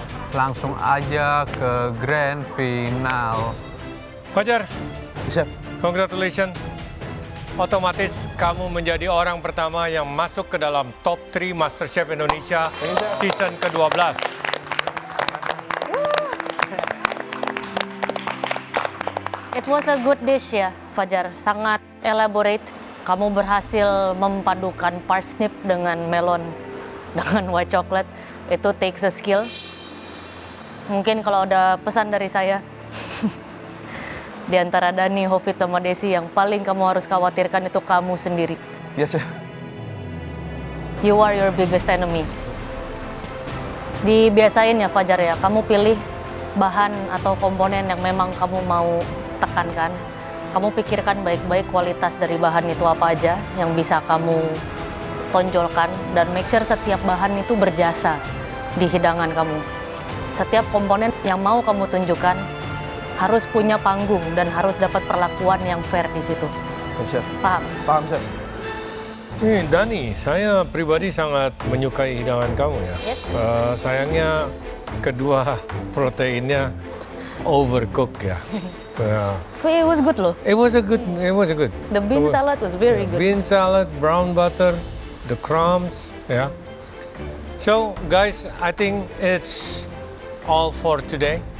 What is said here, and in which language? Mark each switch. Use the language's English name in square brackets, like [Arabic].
[Indonesian] langsung aja ke grand final. Fajar, Chef. [English] congratulations. [Indonesian] Otomatis kamu menjadi orang pertama yang masuk ke dalam top 3 MasterChef Indonesia season ke-12. [English] It was a good dish ya, Fajar. [Indonesian] Sangat elaborate. Kamu berhasil memadukan parsnip dengan melon, dengan white chocolate. Itu [English] takes a skill. [Indonesian] Mungkin kalau ada pesan dari saya, di antara Dani, Hofit, sama Desi, yang paling kamu harus khawatirkan itu kamu sendiri. Iya, Chef. [English] You are your biggest enemy. [Indonesian] Dibiasain ya Fajar ya, kamu pilih bahan atau komponen yang memang kamu mau tekankan. Kamu pikirkan baik-baik kualitas dari bahan itu apa aja yang bisa kamu tonjolkan, dan [English] make sure [Indonesian] setiap bahan itu berjasa di hidangan kamu. Setiap komponen yang mau kamu tunjukkan harus punya panggung dan harus dapat perlakuan yang fair di situ. Chef. Paham? Paham, Chef. Dani, saya pribadi sangat menyukai hidangan kamu ya. [English] Yes. [Indonesian] Sayangnya kedua proteinnya overcook ya. [English] It was good loh. It was a good. The bean salad was very good. Bean salad, brown butter, the crumbs, yeah. So guys, I think it's all for today.